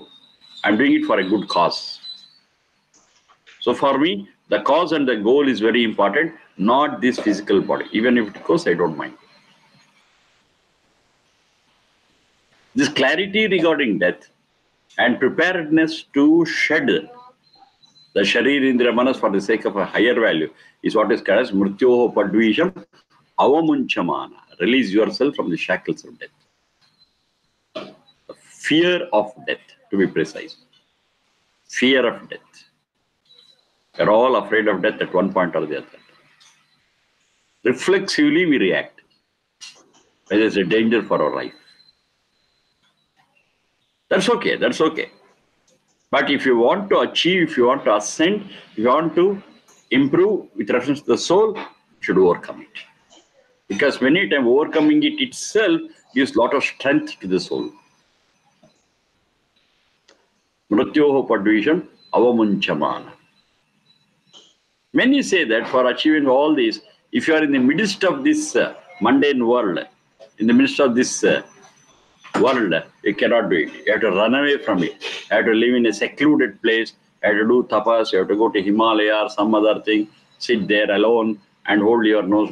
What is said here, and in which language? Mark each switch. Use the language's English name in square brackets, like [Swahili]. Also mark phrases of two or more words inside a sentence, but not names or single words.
[English] I'm doing it for a good cause. So for me, the cause and the goal is very important, not this physical body. Even if it goes, I don't mind. This clarity regarding death and preparedness to shed the [Sanskrit] शरीर इन्द्रिय मनस् [English] for the sake of a higher value is what is called as [Sanskrit] मृत्योः पद्विषम् अवमुञ्चमान. [English] Release yourself from the shackles of death. The fear of death, to be precise. Fear of death. We're all afraid of death at one point or the other. Reflexively we react when there's a danger for our life. That's okay, that's okay. But if you want to achieve, if you want to ascend, if you want to improve with reference to the soul, you should overcome it. Because many times overcoming it itself gives a lot of strength to the soul. [Sanskrit] मृत्योः पद्विषम् अवमुञ्चमान. [English] Many say that for achieving all this, if you are in the midst of this mundane world, in the midst of this world, you cannot do it. You have to run away from it. You have to live in a secluded place. You have to do tapas. You have to go to Himalaya or some other thing. Sit there alone and hold your nose.